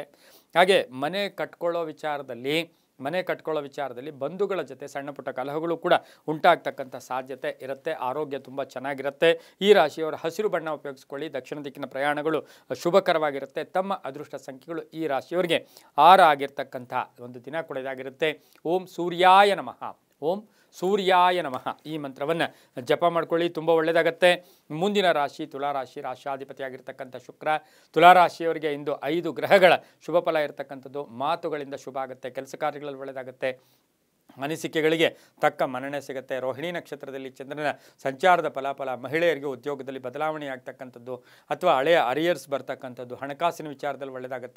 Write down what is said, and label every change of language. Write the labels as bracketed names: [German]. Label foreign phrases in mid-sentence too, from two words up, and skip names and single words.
[Kannada] ಹಾಗೆ ಮನೆ ಕಟ್ಕೊಳ್ಳೋ ವಿಚಾರದಲ್ಲಿ ಬಂಧುಗಳ ಜೊತೆ ಸಣ್ಣ ಪುಟ್ಟ ಕಲಹಗಳು ಕೂಡ ಉಂಟಾಗ್ತಕ್ಕಂಥ ಸಾಧ್ಯತೆ ಇರುತ್ತೆ. ಆರೋಗ್ಯ ತುಂಬ ಚೆನ್ನಾಗಿರುತ್ತೆ. ಈ ರಾಶಿಯವರು ಹಸಿರು ಬಣ್ಣ ಉಪಯೋಗಿಸ್ಕೊಳ್ಳಿ. ದಕ್ಷಿಣ ದಿಕ್ಕಿನ ಪ್ರಯಾಣಗಳು ಶುಭಕರವಾಗಿರುತ್ತೆ. ತಮ್ಮ ಅದೃಷ್ಟ ಸಂಖ್ಯೆಗಳು ಈ ರಾಶಿಯವರಿಗೆ 6 ಆಗಿರ್ತಕ್ಕಂಥ ಒಂದು ದಿನ ಕೂಡ ಇದಾಗಿರುತ್ತೆ. [Sanskrit] ಓಂ ಸೂರ್ಯಾಯ ನಮಃ. ಓಂ ಸೂರ್ಯಾಯ ನಮಃ [Kannada] ಈ ಮಂತ್ರವನ್ನು ಜಪ ಮಾಡ್ಕೊಳ್ಳಿ, ತುಂಬ ಒಳ್ಳೆಯದಾಗತ್ತೆ. ಮುಂದಿನ ರಾಶಿ ತುಲಾರಾಶಿ, ರಾಶ್ಯಾಧಿಪತಿಯಾಗಿರ್ತಕ್ಕಂಥ ಶುಕ್ರ ತುಲಾರಾಶಿಯವರಿಗೆ ಇಂದು 5 ಗ್ರಹಗಳ ಶುಭ ಫಲ ಇರತಕ್ಕಂಥದ್ದು. ಮಾತುಗಳಿಂದ ಶುಭ ಆಗುತ್ತೆ. ಕೆಲಸ ಕಾರ್ಯಗಳಲ್ಲಿ ಒಳ್ಳೆಯದಾಗುತ್ತೆ. ಅನಿಸಿಕೆಗಳಿಗೆ ತಕ್ಕ ಮನ್ನಣೆ ಸಿಗುತ್ತೆ. ರೋಹಿಣಿ ನಕ್ಷತ್ರದಲ್ಲಿ ಚಂದ್ರನ ಸಂಚಾರದ ಫಲಾಫಲ, ಮಹಿಳೆಯರಿಗೆ ಉದ್ಯೋಗದಲ್ಲಿ ಬದಲಾವಣೆ ಆಗ್ತಕ್ಕಂಥದ್ದು ಅಥವಾ ಹಳೆಯ ಅರಿಯರ್ಸ್ ಬರ್ತಕ್ಕಂಥದ್ದು, ಹಣಕಾಸಿನ ವಿಚಾರದಲ್ಲಿ ಒಳ್ಳೆಯದಾಗುತ್ತೆ.